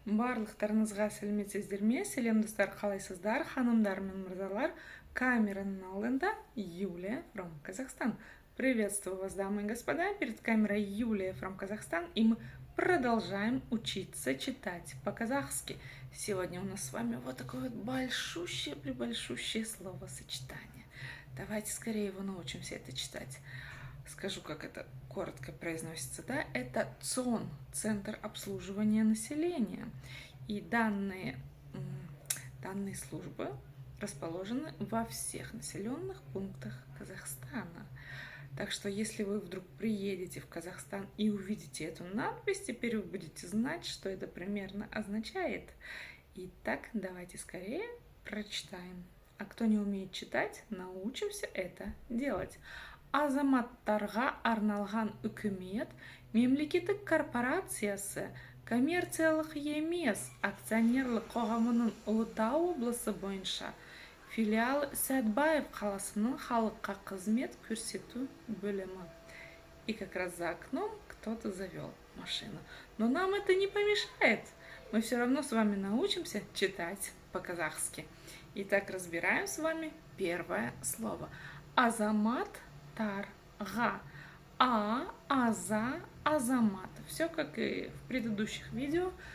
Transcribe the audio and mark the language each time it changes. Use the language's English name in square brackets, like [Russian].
[Kazakh] Барлықтарыңызға сәлеметсіздер ме? Сәлем достар, қалайсыздар? Ханымдар мен мырзалар, камераның алдында Юлия from Казахстан. [Russian] Приветствую вас, дамы и господа. Перед камерой Юлия from Казахстан, и мы продолжаем учиться читать по-казахски. Сегодня у нас с вами вот такое вот большущее словосочетание. Давайте скорее его научимся это читать. Скажу, как это коротко произносится, да, это ЦОН, Центр обслуживания населения. И данные службы расположены во всех населенных пунктах Казахстана. Так что, если вы вдруг приедете в Казахстан и увидите эту надпись, теперь вы будете знать, что это примерно означает. Итак, давайте скорее прочитаем. А кто не умеет читать, научимся это делать. [Kazakh] Азаматтарға арналған үкімет мемлекеттік корпорациясы коммерциялық емес акционерлік қоғамының Ұлытау облысы бойынша филиалы Сәтбаев қаласының халыққа қызмет көрсету бөлімі. [Russian] И как раз за окном кто-то завел машину. Но нам это не помешает. Мы все равно с вами научимся читать по-казахски. Итак, разбираем с вами первое слово. Азамат Тарга. Аза, азамат. Все как и в предыдущих видео.